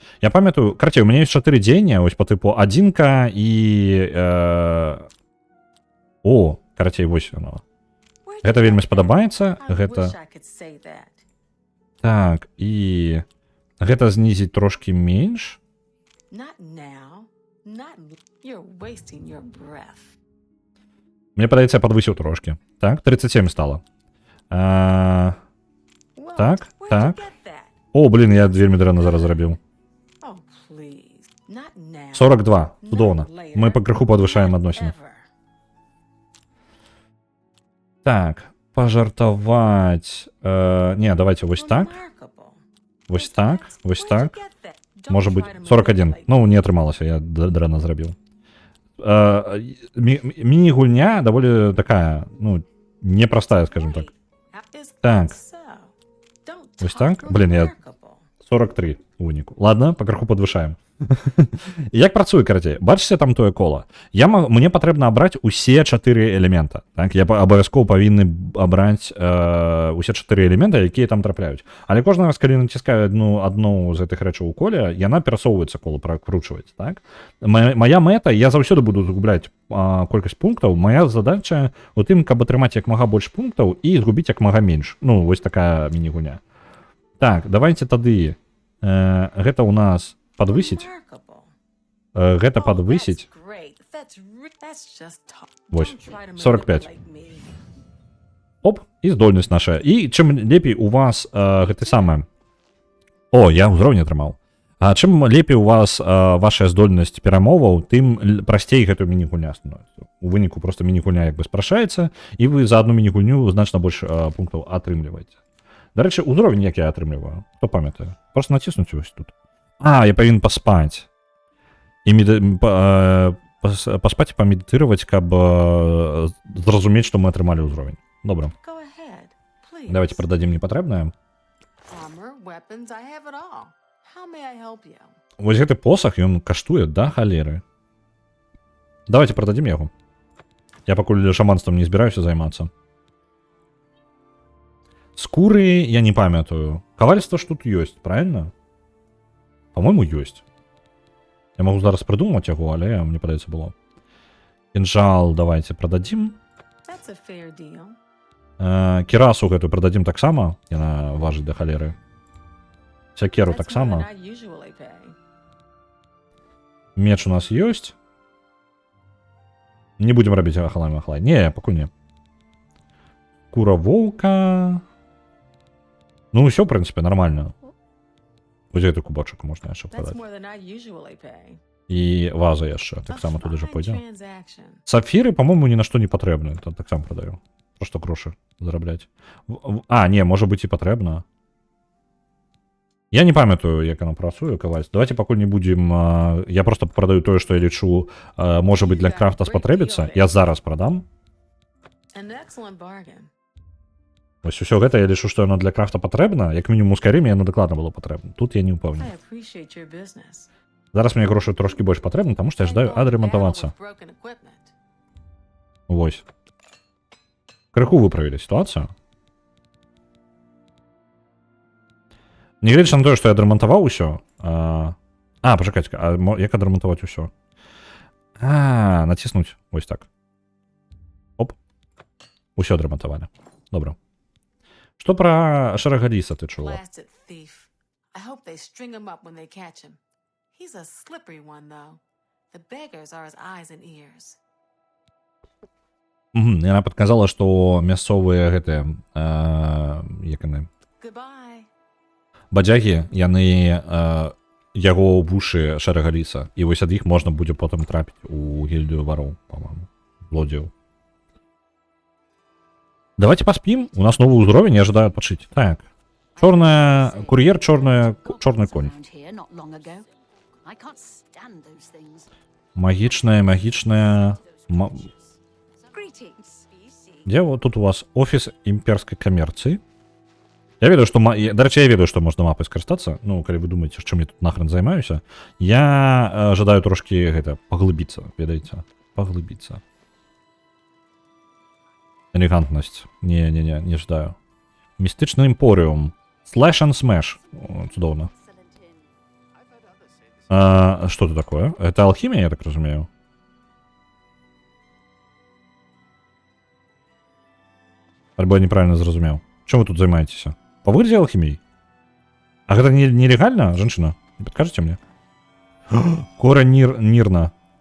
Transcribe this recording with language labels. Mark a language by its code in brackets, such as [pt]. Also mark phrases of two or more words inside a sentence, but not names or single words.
[be] Я памятаю, карацей, у мяне ёсць 4 дзеяння, ось по тыпу адзінка і... карацей, вось яно. Гэта вельмі спадабаецца, гэта... Так, і... Гэта знізіць трошкі менш. [en] You're wasting your breath. [be] Мне падаецца, я падвысіў трошки. Так, 37 стало. [en] Well, [be] Так, [en] where'd [be] так. [en] you get that? [be] О, блін, я вельмі дрэнна зараз зрабіў. [en] Oh, please. Not now. [be] 42. Цудоўна. [en] Not later. [be] Мы пакрыху падвышаем [en] Not [be] адносіны. [en] ever. [be] Так, пажартаваць. Не, давайте вось так. [en] Remarkable. [be] Вось так, вось [en] Where'd you [be] так. [en] get that? Don't [be] Можа [en] try [be] быць [en] to [be] 41. [en] manipulate [be] Ну, [en] me. [be] не атрымалася, я дрэнна зрабіў. Міні-гульня даволі такая, ну, непростая, скажем так. [en] Is [be] Так. [en] that so? Don't [be] Вось [en] talk [be] так? Блін, я [en] remarkable. [be] 43 у выніку. Ладно, пакрыху падвышаем. Як працуе, карацей? Бачыце там тое кола? Мне патрэбна абраць усе 4 элемента. Так? Я абавязкова павінны абраць усе 4 элемента, якія там трапляюць. Але кожны раз, калі націскаю адну з гэтых рэчаў у коле, яна перасоўваецца, кола пракручваецца. Так? Мая мэта, я заўсёды буду згубляць колькасць пунктаў. Моя задача у тым, каб атрымаць як мага больш пунктаў і згубіць як мага менш. Ну, вось такая міні-гуня. Так, давайте тады гэта у нас подвысіць. [en] Remarkable. [be] Гэта [en] Oh, [be] подвысіць. [en] that's great. That's just talk. [be] Вось, [en] Don't try to [be] 45. [en] manipulate me. [be] Оп, і здольнасць наша. І чым лепей у вас гэты самы... О, я ўзровень атрымаў. Чым лепей у вас ваша здольнасць перамоваў, тым прасцей гэтую міні-гульня становіцца. У выніку просто міні-гульня як бы спрашаецца, і вы за адну міні-гульню значна больш пунктаў атрымліваеце. Дарэчы, ўзровень як я атрымліваю, хто памятае? Просто націснуць вось тут. Я павінен паспаць. І паспаць і памедытыраваць, каб зразумець, што мы атрымалі ўзровень. Добра. [en] Go ahead, please. [be] Давайте прададзім непатрэбнае. [en] Armor, weapons, I have it all. How may I help you? [be] Вось гэты посах, ён каштуе да халеры. Давайте прададзім яго. Я пакуль шаманствам не збіраюся займацца. Скуры я не памятаю. Кавальства ж тут ёсць, правильно? По-моему, ёсць. Я магу зараз прыдумаць яго, але мне падаецца было. Кінжал давайте прададзім. [en] That's a fair deal. [be] Кірасу гэтую прададзім таксама. Яна важыць да халеры. Сякеру [en] That's more [be] таксама. [en] than I usually pay. [be] Меч у нас ёсць. Не будем рабіць ахалай-махалай. Не, пакуль не. Кура воўка. Ну, ўсё, в прынцыпе, нормально. Вось гэты кубачак можна яшчэ [en] That's [be] прадаць. [en] more than I usually pay. [be] І ваза яшчэ, [en] A [be] таксама туды же [en] fine [be] пойдзе. [en] transaction. [be] Сапфіры, по-моему, ні на што не патрэбны. Таксама прадаю. Просто грошы зарабляць. Не, можа быць і патрэбна. Я не памятаю, як яно працуе, кавальство. Давайте пакуль не будем... Я просто прадаю тое, што я лічу, можа быць, для крафта спатрэбіцца. Я зараз прадам. [en] An excellent bargain. [be] Вось усё гэта я лічу, што яно для крафта патрэбна. Як мінімум у Скайрыме яно дакладна было патрэбна. Тут я не ўпэўнены. [en] I appreciate your business. [be] Зараз мне грошы трошкі больш патрэбны, таму што я жадаю адрамантавацца. [en] Battle with broken equipment. [be] Вось. Крыху выправілі сітуацыю. Нягледзячы на тое, што я адрамантаваў усё. Пачакайце, як адрамантаваць усё? Націснуць вось так. Оп. Усё адрамантавалі. Добра. Што пра Шарагаліса ты чула? [en] Blasted thief. I hope they string him up when they catch him. He's a slippery one, though. The beggars are his eyes and ears. [be] Яна падказала, што мясцовыя гэтыя як яны [en] Goodbye. [be] бадзягі, яны яго ў вушы Шарагаліса. І вось ад іх можна будзе потым трапіць у гільдыю вароў, па-моему, злодзеяў. Давайте паспім. У нас новый ўзровень, я ожидаю адпачыць. Так. Чорная кур'ер, чорная конь. [en] Around here not long ago. I can't stand those things. [be] Магічная. [en] Greetings. [be] Дзе тут у вас офіс імперскай камерцыі? Я ведаю, што дарэчы, я ведаю, што можна мапай скарыстацца. Ну, калі вы думаеце, чым я тут нахрен займаюся, я жадаю трошки гэта паглыбіцца, ведаеце, паглыбіцца. Элегантнасць. Не жадаю. Містычны імпоріум. Slash and Smash. Цудоўна. [ru] Что это такое? [be] Это алхімія, я так разумею? Альбо я неправильно зразумеў. Чым вы тут займаецеся? Па выглядзе алхіміяй? А гэта нелегальна, жанчына? Не падкажаце мне? Кора Нірна.